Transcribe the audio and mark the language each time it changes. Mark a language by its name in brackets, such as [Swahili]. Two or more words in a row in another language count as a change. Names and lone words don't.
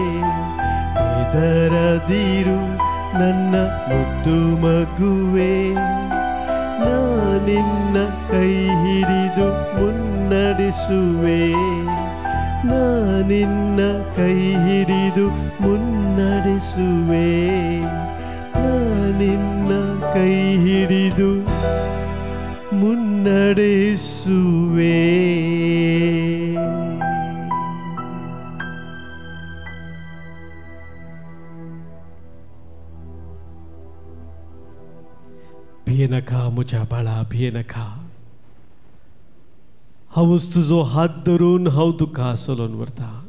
[Kannada] ಹೆದರದಿರು ನನ್ನ ಮುದ್ದು ಮಗುವೇ, ನಾ ನಿನ್ನ ಕೈ ಹಿಡಿದು ಮುನ್ನಡೆಸುವೆ. ಮುನ್ನಡೆಸುವೆ ನಾ ನಿನ್ನ ಕೈ ಹಿಡಿದು ಮುನ್ನಡೆಸುವೆ ನಾ ನಿನ್ನ ಕೈ ಹಿಡಿದು ಮುನ್ನಡೆಸುವೆ. [Konkani] भिये नका मुझ्या बाळा, भिये नका. हांवूच तुजो हात धरून हांव तुका सोलोन व्हरता.